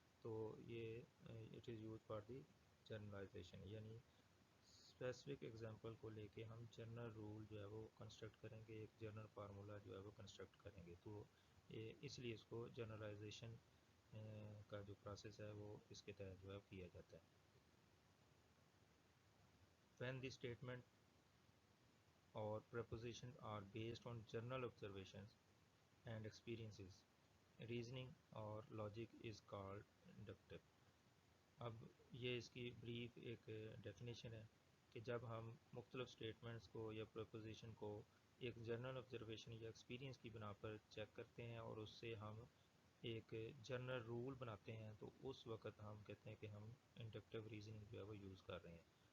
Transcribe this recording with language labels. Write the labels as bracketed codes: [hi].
[ur] تو یہ [en] it is use for the generalisation, [ur] یعنی اسپیسیفک ایگزامپل کو لے کے ہم جنرل رول جو ہے وہ کنسٹرکٹ کریں گے, ایک جنرل فارمولا جو ہے وہ کنسٹرکٹ کریں گے. تو اس لیے اس کو جنرلائزیشن کا جو پروسیس ہے وہ اس کے تحت جو ہے کیا جاتا ہے. [en] When the statement or preposition are based on general observations and experiences, reasoning or logic is called inductive. [ur] اب یہ اس کی بریف ایک ڈیفینیشن ہے کہ جب ہم مختلف اسٹیٹمنٹس کو یا پریپوزیشن کو ایک جنرل آبزرویشن یا ایکسپیرینس کی بنا پر چیک کرتے ہیں اور اس سے ہم ایک جنرل رول بناتے ہیں, تو اس وقت ہم کہتے ہیں کہ ہم انڈکٹیو ریزننگ جو ہے وہ یوز کر رہے ہیں.